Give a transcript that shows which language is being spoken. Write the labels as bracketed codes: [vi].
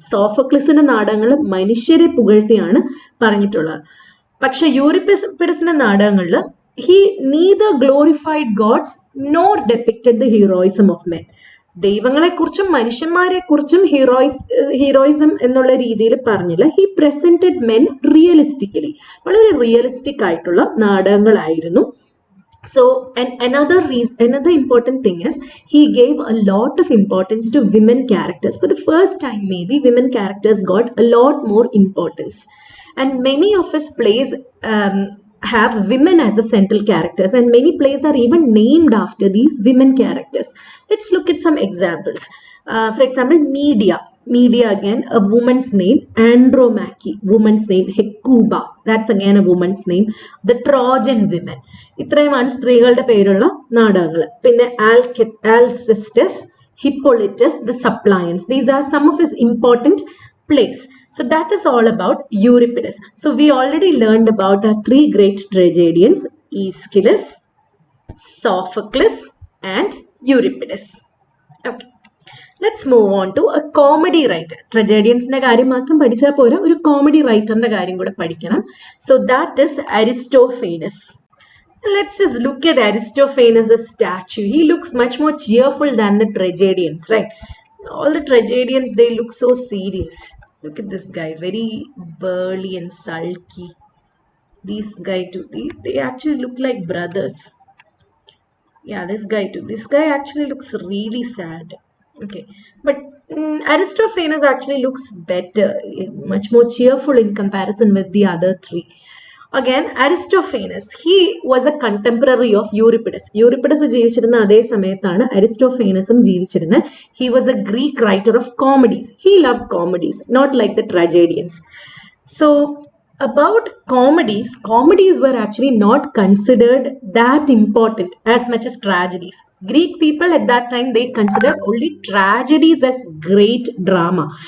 [ml] സോഫോക്ലിസിന്റെ നാടകങ്ങളിൽ മനുഷ്യരെ പുകഴ്ത്തിയാണ് പറഞ്ഞിട്ടുള്ളത്. പക്ഷെ യൂറിപ്പിഡസിന്റെ നാടകങ്ങളിൽ [en] he neither glorified gods nor depicted the heroism of men. [ml] ദൈവങ്ങളെ കുറിച്ചും മനുഷ്യന്മാരെ കുറിച്ചും ഹീറോയിസം എന്നുള്ള രീതിയിൽ പറഞ്ഞില്ല. [en] He presented men realistically. [ml] വളരെ റിയലിസ്റ്റിക് ആയിട്ടുള്ള നാടകങ്ങളായിരുന്നു. [en] So another important thing is he gave a lot of importance to women characters. For the first time, maybe women characters got a lot more importance. And many of his plays have women as the central characters, and many plays are even named after these women characters. Let's look at some examples. For example, Medea, again a woman's name. Andromache, woman's name. Hecuba, that's again a woman's name. The Trojan women. [ml] ഇത്രയുമാണ് സ്ത്രീകളുടെ പേരുള്ള നാടകങ്ങൾ. [en] പിന്നെ Alcestis, Hippolytus, the Suppliants. These are some of his important plays. So that is all about Euripides. So we already learned about our three great tragedians, Aeschylus, Sophocles, and Euripides. Okay. Let's move on to a comedy writer. [ml] Tragedians-ന്റെ കാര്യം മാത്രം പഠിച്ചാൽ പോരാ, ഒരു comedy writer-ന്റെ കാര്യം കൂടെ പഠിക്കണം. [en] So that is Aristophanes. Let's just look at Aristophanes' statue. He looks much more cheerful than the tragedians, right? All the tragedians, they look so serious. Look at this guy, very burly and sulky. This guy too, they actually look like brothers. Yeah, this guy too. This guy actually looks really sad. Okay, but Aristophanes actually looks better, much more cheerful in comparison with the other three. Again, Aristophanes, he was a contemporary of Euripides. [ml] Euripides ജീവിച്ചിരുന്ന അതേ സമയത്താണ് അരിസ്റ്റോഫേനസും ജീവിച്ചിരുന്നത്. [en] He was a Greek writer of comedies. He loved comedies, not like the tragedians. So, about comedies were actually not considered that important as much as tragedies. Greek people at that time, they considered only tragedies as great drama.